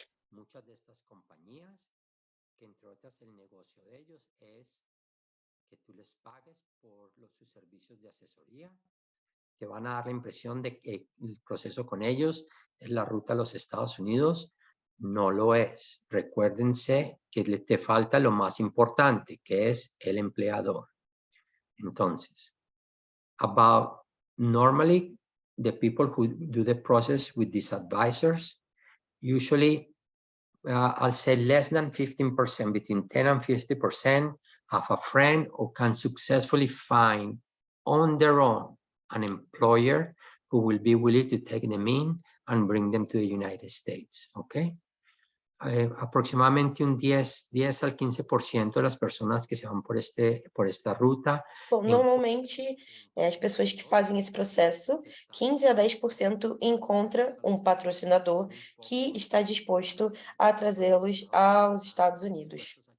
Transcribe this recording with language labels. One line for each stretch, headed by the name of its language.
Spanish: Muchas de estas compañías, que entre otras el negocio de ellos es que tú les pagues por sus servicios de asesoría, te van a dar la impresión de que el proceso con ellos es la ruta a los Estados Unidos. No lo es. Recuérdense que te falta lo más importante, que es el empleador.
English: Entonces, normally, the people who do the process with these advisors, usually, I'll say less than 15%, between 10 and 50%, have a friend who can successfully find on their own an employer who will be willing to take them in and bring them to the United States, okay?
Spanish: Aproximadamente un 10 al 15% de las personas que se van por esta ruta.
Portuguese: Bom, normalmente, as pessoas que fazem esse processo, 15 a 10% encontra um patrocinador que está disposto a trazê-los aos Estados Unidos.